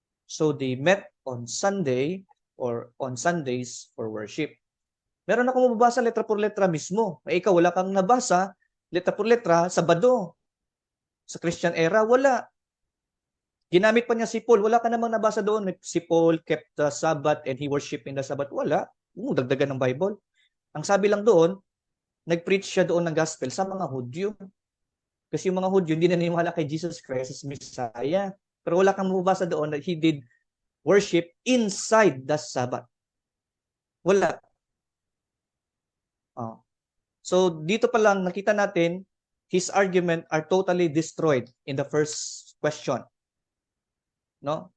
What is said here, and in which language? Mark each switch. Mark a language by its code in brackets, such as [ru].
[en] So they met on Sunday or on Sundays for worship. [tl] Meron akong mababasa letra por letra mismo. Ikaw, wala kang nabasa letra por letra, Sabado. Sa Christian era, wala. Ginamit pa niya si Paul. Wala ka namang nabasa doon. [en] Si Paul kept the Sabbath and he worshiped in the Sabbath. [tl] Wala. Dagdagan ng Bible. Ang sabi lang doon, nag-preach siya doon ng gospel sa mga Hudyo. Kasi yung mga Hudyo, hindi naniniwala kay Jesus Christ as Messiah. Pero wala kang mababasa doon [en] that he did worship inside the Sabbath. [tl] Wala. [en] So dito pa lang nakita natin his argument are totally destroyed in the first question. [tl] No?